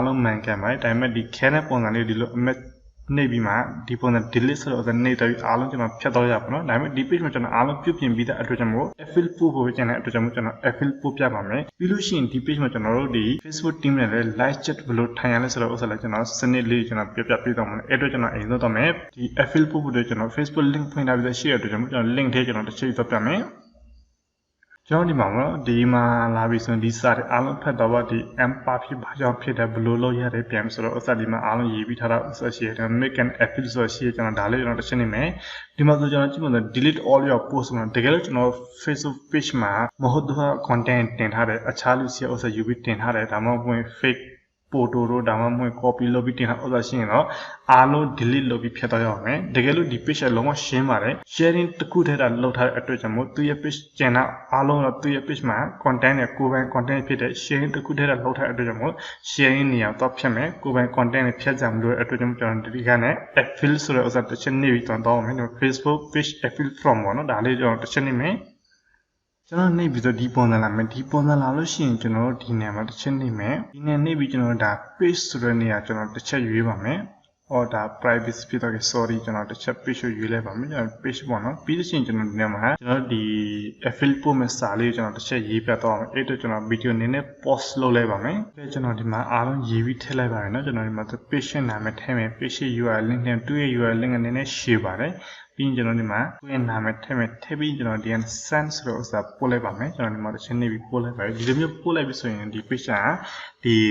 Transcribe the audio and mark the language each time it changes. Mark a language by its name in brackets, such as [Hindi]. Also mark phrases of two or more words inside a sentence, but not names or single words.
[Burmese] လုံးမှန်ကန်ပါတယ်ဒါပေမဲ့ဒီခဲတဲ့ပုံစံလေးဒီလိုအမက်နေပြီးမှဒီပုံစံ delete ဆိုတော့နေတော့အားလုံးကျွန်တော်ဖြတ်တော့ရပါတော့ဒါပေမဲ့ဒီ page မှာကျွန်တော်အားလုံးပြုပြင်ပြီးတဲ့အတွက်ကြောင့်မို့ affiliate ပို့ဖို့ကျန်တဲ့အတွက်ကြောင့်မို့ကျွန်တော် affiliate ပို့ပြပါမယ်ပြီးလို့ရှိရင်ဒီ page မှာကျွန်တော်တို့ဒီ Facebook team နဲ့လည်း [English] live chat [Burmese] ဘယ်လိုထိုင်ရလဲဆိုတော့ဥစ္စာလည်းကျွန်တော်စနစ်လေးကျွန်တော်ပြပြပေးတော့မယ်အဲ့အတွက်ကျွန်တော်အိမ်တော့မယ်ဒီ affiliate ပို့ဖို့အတွက်ကျွန်တော် Facebook link ဖွင့်ထားပြီးသားရှိတဲ့အတွက်ကြောင့်မို့ကျွန်တော် link ထဲကျွန်တော်တစ်ချိန်တော့ပြမယ်ကျွန် တော်ဒီမှာပေါ့ဒီမှာလာပြီးဆိုရင်ဒီစာတွေအားလုံးဖတ်တော့ဒီ empire ဖြစ်ဘာကြောင့်ဖြစ်တယ်ဘယ်လိုလုပ်ရတယ်ပြန်ဆိုတော့ဥစ္စာဒီမှာအားလုံးရေးပြီးထားတာဥစ္စာရှိတယ် [English] make an appeal [Burmese] ဆိုရှိကျွန်တော်ဒါလေးကျွန်တော်တစ်ချက်နေမယ်ဒီမှာဆိုကျွန်တော်ကြည့်လို့ [English] delete all your posts [Burmese] မှာတကယ်လို့ကျွန်တော် Facebook page မှာမဟုတ်တော့ content တင်ထားတယ်အခြားလူစီဥစ္စာယူပြီးတင်ထားတယ်ဒါမှမဟုတ် [English] fake photo [Burmese] တို့ဒါမှမဟုတ် copy လုပ်ပြီးတင်ထားဥစ္စာရှိရင်တော့အားလုံး delete လုပ်ပြီးဖျက်တော့ရအောင်မယ်တကယ်လို့ဒီ page လုံးဝရှင်းပါတယ် sharing တစ်ခုတည်းတာလုပ်ထားတဲ့အတွက်ကြောင့်မို့သူရဲ့ page ကျန်တာအားလုံးတော့သူရဲ့ page မှာ content နဲ့ကိုယ်ပိုင် content ဖြစ်တဲ့ sharing တစ်ခုတည်းတာလုပ်ထားတဲ့အတွက်ကြောင့်မို့ sharing နေရာတော့ဖြတ်မယ်ကိုယ်ပိုင် content နဲ့ဖြတ်ကြမှာလို့အတွက်ကြောင့်ကျွန်တော်ဒီကနေ့ affiliate ဆိုတဲ့ဥစ္စာတစ်ချက်နေပြီးတော့မယ် [English] Facebook page affiliate from [Burmese] ပေါ့နော်ဒါလေးကျွန်တော်တစ်ချက်နေမယ်ကျွန်တော်နှိပ်ပြီးတော့ဒီပုံစံလာမယ်ဒီ ပုံစံလာလို့ရှိရင်ကျွန်တော်ဒီနေရာမှာတစ်ချက်နှိပ်မယ်ဒီနေရာနှိပ်ပြီးကျွန်တော်ဒါ page ဆိုတဲ့နေရာကျွန်တော်တစ်ချက်ရွေးပါမယ်ဟောဒါ privacy ဖြစ်တော့ sorry ကျွန်တော် တစ်ချက် page ကိုရွေးလိုက်ပါမယ်ကျွန်တော် page ပေါ့နော်ပြီးလို့ရှိရင်ကျွန်တော်ဒီနေရာမှာကျွန်တော်ဒီ affiliate ပို့မဲ့စာလေးကိုကျွန်တော်တစ်ချက်ရေးပြတော့အောင်အဲ့တော့ကျွန်တော် video နည်းနည်း pause လုပ်လိုက်ပါမယ်ပြီးကျွန်တော်ဒီမှာအားလုံးရေးပြီးထည့်လိုက်ပါမယ်နော်ကျွန်တော်ဒီမှာ page နာမည်ထည့်မယ် [English] page URL link [Burmese] နဲ့သူ့ရဲ့ [English] URL link [Burmese] ကနည်းနည်းရှည်ပါတယ်ပြီးကျွန်တော်ဒီမှာကိုယ့်ရဲ့နာမည်ထည့်မယ်ထည့်ပြီးကျွန်တော်ဒီ send ဆိုတော့ဥစားပို့လိုက်ပါမယ်ကျွန်တော်ဒီမှာတစ်ချက်နေပြီးပို့လိုက်ပါဒီလိုမျိုးပို့လိုက်ပြီးဆိုရင်ဒီ page ကဒီ